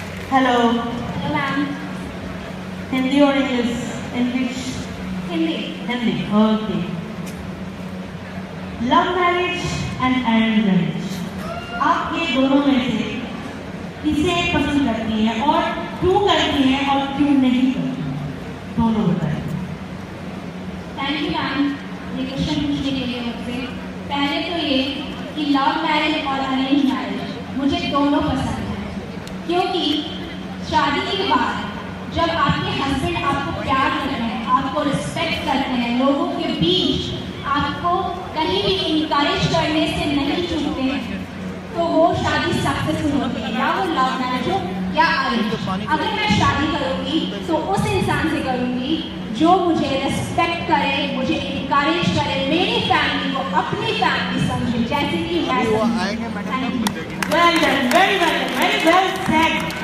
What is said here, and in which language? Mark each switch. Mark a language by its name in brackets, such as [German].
[English] Hello. Hello, ma'am. Hindi or English? English? Hindi. Hindi. Okay. Love marriage and arranged marriage. [Hindi] आप ये दोनों में से किसे पसंद करती हैं और क्यों करती हैं और क्यों नहीं करती हैं? दोनों बताएं। थैंक यू मैम ये क्वेश्चन पूछने के लिए मुझसे। पहले तो ये कि लव मैरिज और अरेंज मैरिज मुझे दोनों पसंद है, क्योंकि शादी के बाद जब आपके हस्बैंड आपको प्यार करते हैं, आपको रिस्पेक्ट करते हैं, लोगों के बीच आपको कहीं भी इनकरेज करने से नहीं चूकते हैं, तो वो शादी सक्सेसफुल होती है, या वो लव मैरिज हो या अरेंज। अगर मैं शादी करूँगी तो उस इंसान से करूँगी जो मुझे रिस्पेक्ट करे, मुझे इनकरेज करे, मेरी फैमिली को अपनी फैमिली समझे, जैसे कि मैं समझूं। [English] Well done, very well done, very well said.